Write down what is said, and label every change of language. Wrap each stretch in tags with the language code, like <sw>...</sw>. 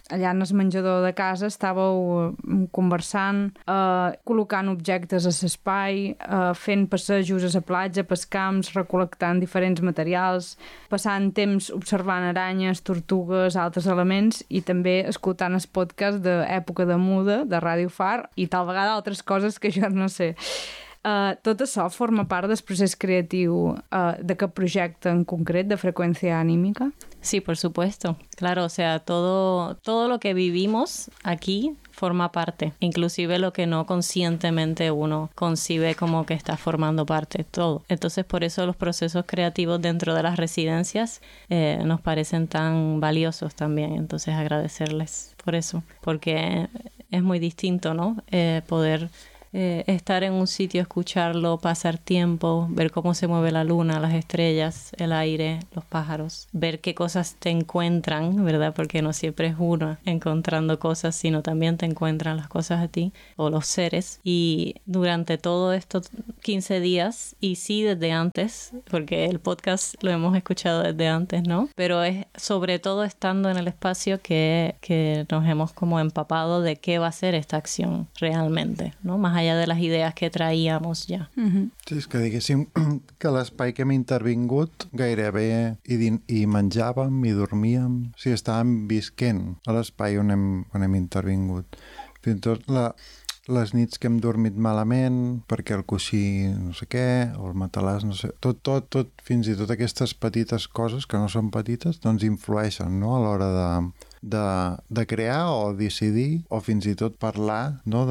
<ca>en el menjador de casa estàveu conversant, col·locant objectes a l'espai, fent passejos a la platja, pels camps, recol·lectant diferents materials, passant temps observant aranyes, tortugues, altres elements, i també escoltant el podcast d'Època de Muda, de Ràdio Far, i tal vegada altres coses que jo no sé. Tot això forma part del procés creatiu d'aquest projecte en concret, de Freqüència Anímica?</ca> <es>Sí, por supuesto. Claro, o sea, todo lo que vivimos aquí forma parte, inclusive lo que no conscientemente uno concibe como que está formando parte, todo. Entonces, por eso los procesos creativos dentro de las residencias nos parecen tan valiosos también. Entonces, agradecerles por eso, porque es muy distinto, ¿no? Poder estar en un sitio, escucharlo, pasar tiempo, ver cómo se mueve la luna, las estrellas, el aire, los pájaros, ver qué cosas te encuentran, ¿verdad? Porque no siempre es una encontrando cosas, sino también te encuentran las cosas a ti o los seres. Y durante todo estos 15 días, y sí desde antes, porque el podcast lo hemos escuchado desde antes, ¿no? Pero es sobre todo estando en el espacio que nos hemos como empapado de qué va a ser esta acción realmente, ¿no? Más allá de</es> <ca>les idees</ca> <es>que traíamos ja.</es> <ca>Sí, és que diguéssim que l'espai que hem intervingut gairebé hi menjàvem, hi dormíem, o sigui, estàvem visquent a l'espai on hem intervingut. Fins i tot les nits que hem dormit malament, perquè el coixí no sé què, o el matalàs, no sé, tot, fins i tot aquestes petites coses que no són petites, doncs influeixen, no?, a l'hora de crear o decidir o fins i tot parlar, no?</ca>